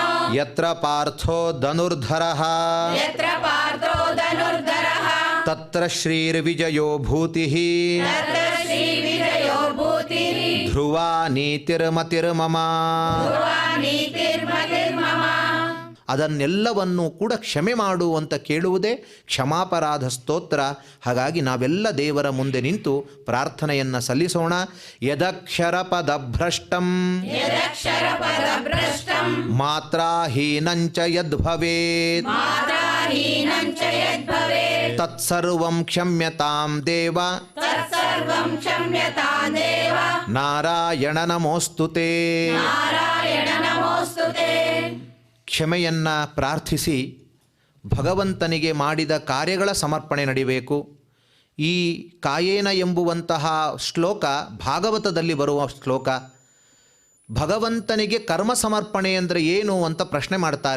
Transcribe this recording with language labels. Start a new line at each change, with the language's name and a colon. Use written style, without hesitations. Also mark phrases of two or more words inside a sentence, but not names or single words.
Sanskrit: ಯತ್ರ ಪಾರ್ಥೋ ಧನುರ್ಧರಃ यत्र पार्थो धनुर्धरः ತತ್ರ ಶ್ರೀರ್ವಿಜಯೋ ಭೂತಿಃ तत्र श्रीविजयो भूतिः ಧ್ರುವಾ ನೀತಿರ್ಮತಿರ್ಮಮ ध्रुवा नीतिर्मतिर्मम
Kannada: ಅದನ್ನೆಲ್ಲವನ್ನೂ ಕೂಡ ಕ್ಷಮೆ ಮಾಡು ಅಂತ ಕೇಳುವುದೇ ಕ್ಷಮಾಪರಾಧ ಸ್ತೋತ್ರ. ಹಾಗಾಗಿ ನಾವೆಲ್ಲ ದೇವರ ಮುಂದೆ ನಿಂತು ಪ್ರಾರ್ಥನೆಯನ್ನು ಸಲ್ಲಿಸೋಣ.
Sanskrit: ಯದಕ್ಷರ ಪದಭ್ರಷ್ಟಂ यदक्षरपदभ्रष्टं ಮಾತ್ರಾಹೀನಂಚ ಯದ್ಭವೇತ್ मात्राहीनं च यद्भवेत् ತತ್ಸರ್ವಂ ಕ್ಷಮ್ಯತಾಂ ದೇವ तत्सर्वं क्षम्यता देव ನಾರಾಯಣ ನಮೋಸ್ತುತೇ. नारायण नमोऽस्तु ते
Kannada: ಕ್ಷಮೆಯನ್ನು ಪ್ರಾರ್ಥಿಸಿ ಭಗವಂತನಿಗೆ ಮಾಡಿದ ಕಾರ್ಯಗಳ ಸಮರ್ಪಣೆ ನಡಿಬೇಕು. ಈ ಕಾಯೇನ ಎಂಬುವಂತಹ ಶ್ಲೋಕ ಭಾಗವತದಲ್ಲಿ ಬರುವ ಶ್ಲೋಕ. ಭಗವಂತನಿಗೆ ಕರ್ಮ ಸಮರ್ಪಣೆ ಅಂದರೆ ಏನು ಅಂತ ಪ್ರಶ್ನೆ ಮಾಡ್ತಾರೆ.